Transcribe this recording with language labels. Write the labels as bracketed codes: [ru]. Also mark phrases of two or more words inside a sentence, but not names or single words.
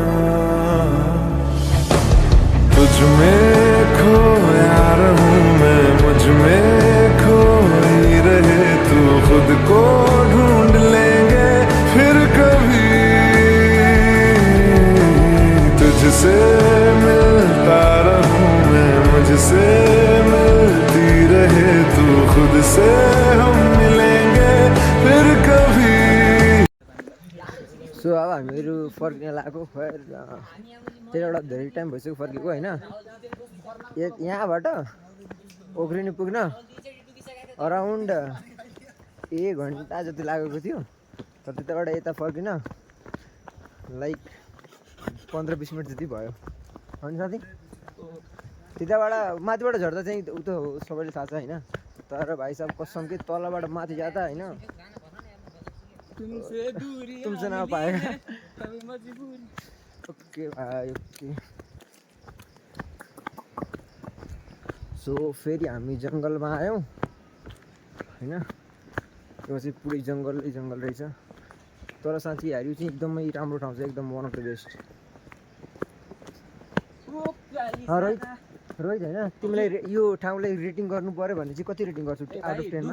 [hi] तुझ में खोया रहूं मैं, मुझ में खोई रहे तू, खुद को ढूंढ लेंगे फिर कभी। तुझसे मिलता रहूं मैं, मुझसे मिलती रहे तू, खुद से हम मिलेंगे फिर कभी। [ne] सो अब हामीहरू फर्किन लागेको खैर त्यहाँबाट धेरै टाइम भइसक्यो फर्केको होइन। यहाँबाट ओख्रिनी पुग्न अराउन्ड 1 घन्टा जति लागेको थियो, तर त्यताबाट यता फर्किन लाइक 15-20 मिनट जति भयो होइन साथी। त्यताबाट माथिबाट झर्दा चाहिँ उता हो सबैले थाहा छ होइन, तर भाइ साहब कसम कि तलबाट माथि जाँदा होइन [hi] तुमसे ना पाएगा। [ne] ओके भाइ ओके। सो फेरि हामी जङ्गलमा आयौँ होइन। यो चाहिँ पुरै जङ्गलै जङ्गल रहेछ, तर साथीहरू चाहिँ एकदमै राम्रो ठाउँ छ, एकदम [en] one of the best. [ne] रोहित रोहित होइन, तिमीलाई यो ठाउँलाई रेटिङ गर्नु पर्यो भने चाहिँ कति रेटिङ गर्छु [en] out of 10 [ne] मा?